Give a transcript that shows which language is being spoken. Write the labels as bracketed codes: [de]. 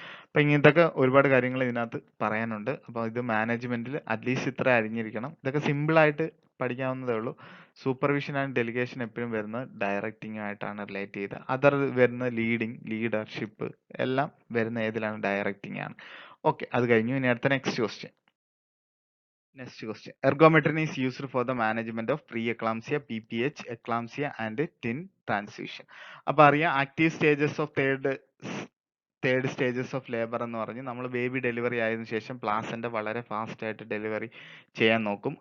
[ml] അപ്പൊ ഇങ്ങനത്തെ ഒരുപാട് കാര്യങ്ങൾ ഇതിനകത്ത് പറയാനുണ്ട്. അപ്പൊ ഇത് മാനേജ്മെന്റിൽ അറ്റ്ലീസ്റ്റ് ഇത്ര അറിഞ്ഞിരിക്കണം. ഇതൊക്കെ സിമ്പിൾ ആയിട്ട് പഠിക്കാവുന്നതേ ഉള്ളൂ. സൂപ്പർവിഷൻ ആൻഡ് ഡെലിഗേഷൻ എപ്പോഴും വരുന്നത് ഡയറക്റ്റിംഗ് ആയിട്ടാണ് റിലേറ്റ് ചെയ്ത്. അതർ വരുന്ന ലീഡിങ്, ലീഡർഷിപ്പ് എല്ലാം വരുന്ന ഏതിലാണ്? ഡയറക്റ്റിംഗ് ആണ്. ഓക്കെ, അത് കഴിഞ്ഞു. ഇനി അടുത്ത next question. [en] Next question. Ergometry is used for the management of pre-eclampsia, PPH, eclampsia and tin transition. [ml] അപ്പൊ അറിയാം active stages of third stages of labour എന്ന് പറഞ്ഞ് നമ്മൾ ബേബി ഡെലിവറി ആയതിനു ശേഷം പ്ലാസന്റ വളരെ ഫാസ്റ്റ് ആയിട്ട് ഡെലിവറി ചെയ്യാൻ നോക്കും.